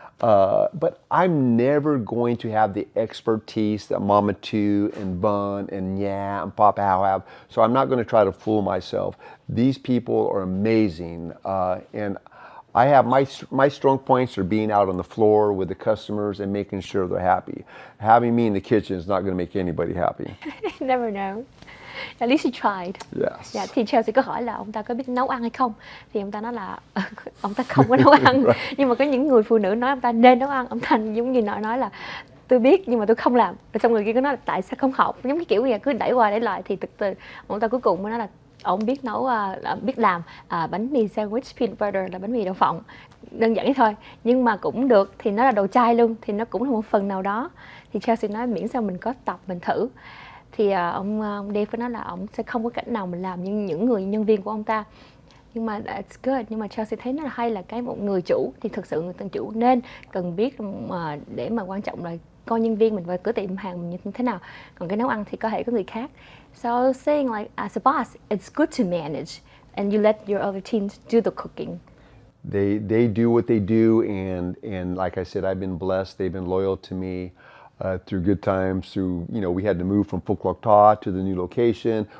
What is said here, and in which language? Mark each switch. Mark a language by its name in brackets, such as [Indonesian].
[English] But I'm never going to have the expertise that Mama Tu and Bun and Nha and Papa Hao have. So I'm not going to try to fool myself. These people are amazing. And I have my strong points are being out on the floor with the customers and making sure they're happy. Having me in the kitchen is not going to make anybody happy. You never know. At least you tried. Yes. [Vietnamese] Dạ, thì Chelsea có hỏi là ông ta có biết nấu ăn hay không, thì ông ta nói là ông ta không có nấu ăn. Right. Nhưng mà có những người phụ nữ nói ông ta nên nấu ăn, ông ta giống như nói là tôi biết nhưng mà tôi không làm. Rồi xong người kia có nói là tại sao không học, giống cái kiểu như cứ đẩy qua đẩy lại, thì từ ông ta cuối cùng mới nói là ông biết nấu, biết làm bánh mì sandwich peanut butter, là bánh mì đậu phộng, đơn giản thôi, nhưng mà cũng được, thì nó là đồ chay luôn, thì nó cũng là một phần nào đó. Thì Chelsea nói miễn sao mình có tập, mình thử. Thì ông Dave có nói là ông sẽ không có cách nào mình làm như những người nhân viên của ông ta. Nhưng mà [English] that's good. [Vietnamese] Nhưng mà Chelsea thấy nó là hay là một người chủ thì thực sự người ta chủ nên cần biết để mà quan trọng là coi nhân viên mình và cửa tiệm hàng mình như thế nào. Còn cái nấu ăn thì có thể có người khác. [English] So saying like as a boss, it's good to manage and you let your other teams do the cooking. They do what they do, and like I said, I've been blessed. They've been loyal to me. Through good times, we had to move from Phuoc Loc Tha to the new location.